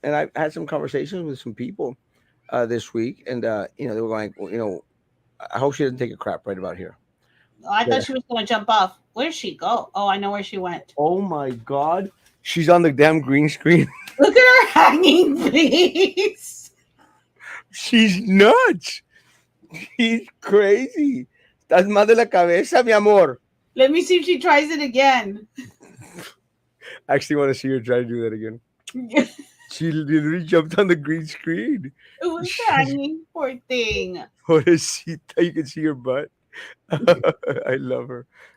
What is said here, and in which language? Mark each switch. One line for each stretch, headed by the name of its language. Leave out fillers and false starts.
English: And I had some conversations with some people this week, and they were going, well, I hope she doesn't take a crap right about here. Oh, I Yeah. thought she was going to jump off. Where'd she go? Oh, I know where she went. Oh my God, she's on the damn green screen. Look at her hanging face. She's nuts. She's crazy.
Spanish: Estás mal de la cabeza, mi amor.
English: Let me see if she tries it again. I actually want to see her try to do that again. She literally jumped on the green screen. It was hanging, poor thing. Pobrecita, you can see her butt. I love her.